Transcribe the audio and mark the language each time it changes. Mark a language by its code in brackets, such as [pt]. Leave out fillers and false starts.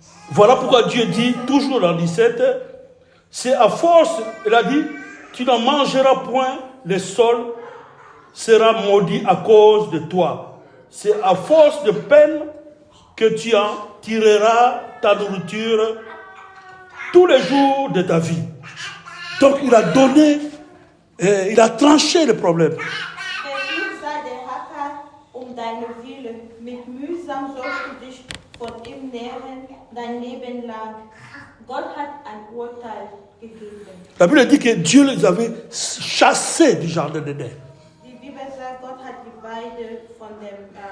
[fr] Voilà pourquoi Dieu dit, toujours dans 17, c'est à force, il a dit, tu n'en mangeras point le sol sera maudit à cause de toi. C'est à force de peine que tu en tireras ta nourriture tous les jours de ta vie. Donc il a donné, il a tranché le problème. [de] Versuch sei der Hacker deine Wille. Mit mühsam sollst du dich von ihm nähren, dein Leben lang. Gott hat ein Urteil gegeben. [fr] La Bible dit que Dieu les avait chassés du jardin d'Éden. [de] Die Bibel sagt, Gott hat die beide von dem